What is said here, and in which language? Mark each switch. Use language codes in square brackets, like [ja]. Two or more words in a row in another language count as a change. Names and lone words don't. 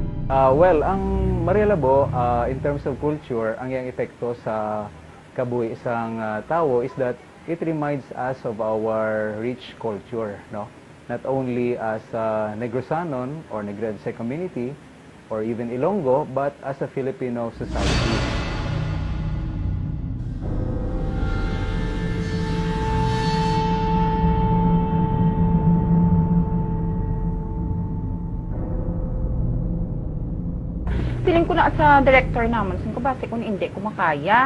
[en] Well, ang Maria Labo, in terms of culture, [hil] ang iyang epekto sa kabuhi isang tao [en] is that it reminds us of our rich culture, no? Not only as a Negrosanon or Negrense community or even Ilonggo, but as a Filipino society. [hil] Siling ko na sa director naman, sin ko base kung hindi ko makaya.